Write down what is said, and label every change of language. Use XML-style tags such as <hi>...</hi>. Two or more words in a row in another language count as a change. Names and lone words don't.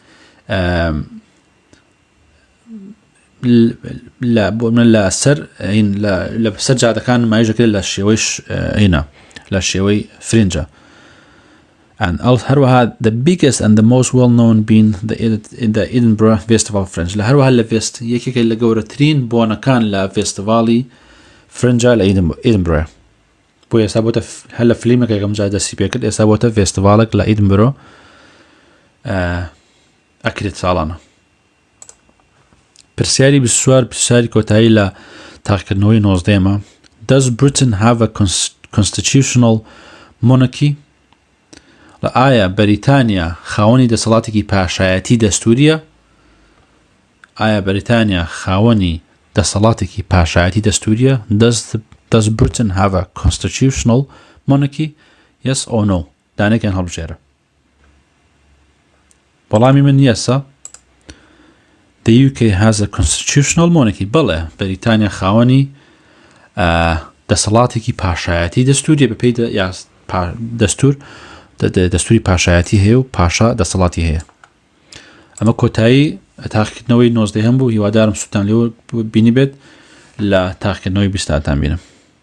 <ckb>لە سەر جادەکان نمایش دەکرێت لە شێوەی فرینجە and هەروەها</ckb> <en>the biggest and the most well known being the Edinburgh Festival Fringe</en> <ckb>لە هەروەها لە یەکێکە لە گەورەترین بۆنەکان لە فێستیڤاڵی فرنجە لە ئیدنبرە بۆ ئێستا بۆتە هەر لە فیلمێکە یەکەم جار دەستی پێ کرد ئێستا بۆتە فێستیڤاڵێک لە ئیدنبرە ئەکرێت ساڵانە. پرسیاری 24 پرسیاری کۆتایی لە تاقیکردنەوەی 19</ckb> <en>Does Britain have a constitutional monarchy؟</en> <ckb>ئایا بەریتانیا خاوەنی دەسەڵاتێکی پاشایەتی دەستوریە؟ ئایا بەریتانیا خاوەنی دەسەڵاتێکی پاشایەتی دەستوریە؟</ckb> <en>Does Britain have a constitutional monarchy? Yes or no؟</en> <ckb>دانێکیان هەڵبژێرە. وەڵامی من یەسە.</ckb> <en>The UK has a constitutional monarchy.</en> <ckb>بەڵێ بەریتانیا خاوەنی دەسەڵاتێکی پاشایەتی دەستوریە بەپێی دەستوری پاشایەتی هەیە و پاشا دەسەڵاتی هەیە. ئەمە کۆتایی تاقیکردنەوەی 19 بوو هیوادارم سوتان لێوە بینی بێت لە تاقیکردنەوەی 20 بینم.</ckb>